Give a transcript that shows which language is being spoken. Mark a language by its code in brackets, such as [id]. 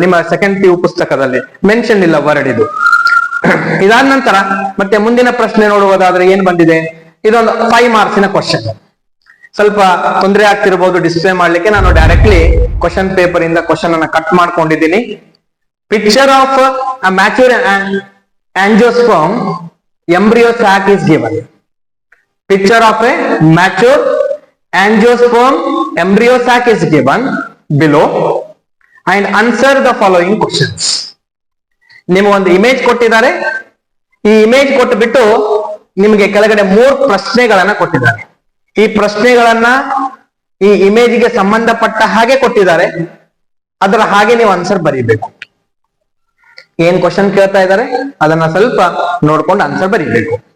[kn] ನಿಮ್ಮ second PU ಪುಸ್ತಕದಲ್ಲಿ mention ಇಲ್ಲ ವರ್ಡ್ ಇದು. ಇದಾದ ನಂತರ ಮತ್ತೆ ಮುಂದಿನ ಪ್ರಶ್ನೆ ನೋಡುವುದಾದ್ರೆ ಏನ್ ಬಂದಿದೆ? ಇದೊಂದು 5 ಮಾರ್ಕ್ಸಿನ ಕ್ವಶನ್. ಸ್ವಲ್ಪ ತೊಂದರೆ ಆಗ್ತಿರಬಹುದು ಡಿಸ್ಪ್ಲೇ ಮಾಡ್ಲಿಕ್ಕೆ. ನಾನು ಡೈರೆಕ್ಟ್ಲಿ ಕ್ವಶನ್ ಪೇಪರ್ ಇಂದ ಕ್ವಶನ್ ಅನ್ನ ಕಟ್ ಮಾಡ್ಕೊಂಡಿದ್ದೀನಿ. [en] Picture of a mature angiosperm embryo sac is given. Picture of a mature angiosperm embryo sac is given below and answer the following questions. [kn] ನಿಮಗೆ ಒಂದು image ಕೊಟ್ಟಿದ್ದಾರೆ. ಈ image ಕೊಟ್ಟುಬಿಟ್ಟು ನಿಮಗೆ ಕೆಳಗಡೆ 3 ಪ್ರಶ್ನೆಗಳನ್ನ ಕೊಟ್ಟಿದ್ದಾರೆ. ಈ ಪ್ರಶ್ನೆಗಳನ್ನ ಈ ಇಮೇಜ್ಗೆ ಸಂಬಂಧಪಟ್ಟ ಹಾಗೆ ಕೊಟ್ಟಿದ್ದಾರೆ, ಅದರ ಹಾಗೆ ನೀವು ಆನ್ಸರ್ ಬರೀಬೇಕು. ಏನ್ ಕ್ವಶನ್ ಕೇಳ್ತಾ ಇದ್ದಾರೆ ಅದನ್ನ ಸ್ವಲ್ಪ ನೋಡ್ಕೊಂಡು ಆನ್ಸರ್ ಬರೀಬೇಕು.